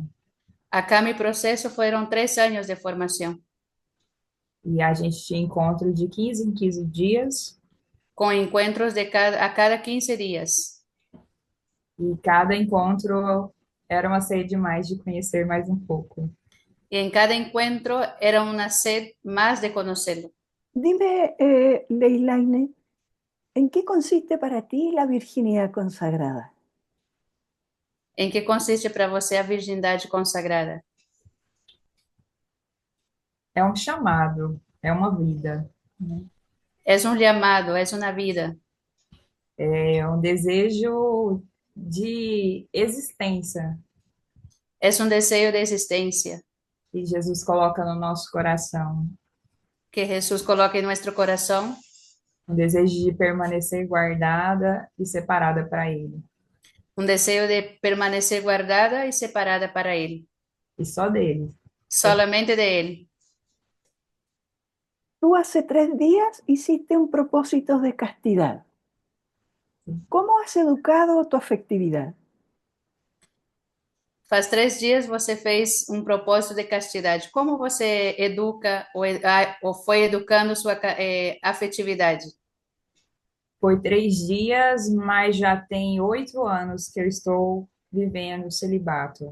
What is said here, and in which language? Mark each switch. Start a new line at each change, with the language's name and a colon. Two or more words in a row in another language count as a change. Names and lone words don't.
Spanish: Acá mi proceso fueron 3 años de formación,
Portuguese: E a gente tinha encontro de 15 em 15 dias,
Spanish: con encuentros a cada 15 días.
Portuguese: e cada encontro era uma sede mais de conhecer mais um pouco.
Spanish: Y en cada encuentro era una sed más de conocerlo. Dime, Leilaine, ¿en qué consiste para ti la virginidad consagrada? ¿En qué consiste
Portuguese: para você a virgindade consagrada? É um chamado, é uma vida,
Spanish: Es un llamado, es una vida,
Portuguese: é um desejo de existência
Spanish: es un deseo de existencia
Portuguese: que Jesus coloca no nosso coração,
Spanish: que Jesús coloca en nuestro corazón,
Portuguese: um desejo de permanecer guardada e separada para Ele,
Spanish: un deseo de permanecer guardada y separada para Él,
Portuguese: e só dele.
Spanish: solamente de Él. Tú hace 3 días hiciste un propósito de castidad. ¿Cómo has educado tu afectividad?
Portuguese: Faz 3 dias você fez um propósito de castidade. Como você educa ou foi educando sua afetividade? Foi 3 dias, mas já tem 8 anos que eu estou vivendo o celibato,